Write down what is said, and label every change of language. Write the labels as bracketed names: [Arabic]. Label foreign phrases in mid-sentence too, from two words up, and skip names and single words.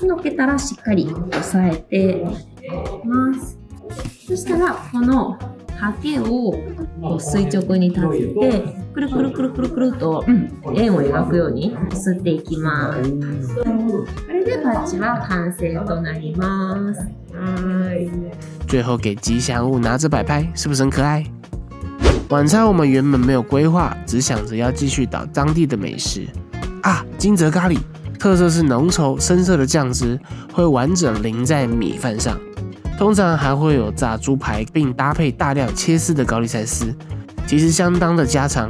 [Japanese] のけたらしっかり押さえてます。そしたらこのハケを垂直に立てて、くるくるくるくるくると円を描くように吸っていきます。これでバッジは完成となります。 [Chinese] 最後給吉祥物拿着擺拍，是不是很可愛？晚餐我們原本沒有規劃，只想着要繼續找當地的美食啊。金澤咖喱特色是濃稠深色的醬汁會完整淋在米飯上，通常還會有炸豬排，並搭配大量切絲的高麗菜絲，其實相當的家常。